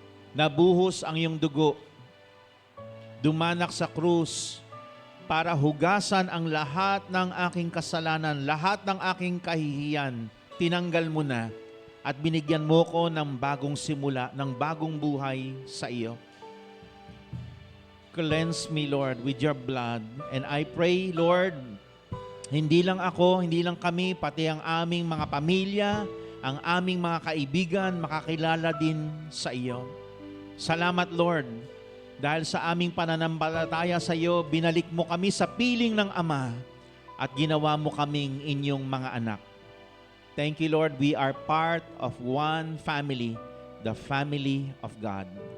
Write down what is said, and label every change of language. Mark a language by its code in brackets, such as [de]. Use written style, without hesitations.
[tl] Nabuhos ang iyong dugo. Dumanak sa krus para hugasan ang lahat ng aking kasalanan, lahat ng aking kahihiyan. Tinanggal mo na at binigyan mo ko ng bagong simula, ng bagong buhay sa iyo. [en] Cleanse me, Lord, with your blood. And I pray, [tl] Lord, hindi lang ako, hindi lang kami, pati ang aming mga pamilya, ang aming mga kaibigan, makakilala din sa iyo. Salamat, Lord, dahil sa aming pananampalataya sa iyo, binalik mo kami sa piling ng Ama at ginawa mo kaming inyong mga anak. [en] Thank you, Lord, we are part of one family, the family of God.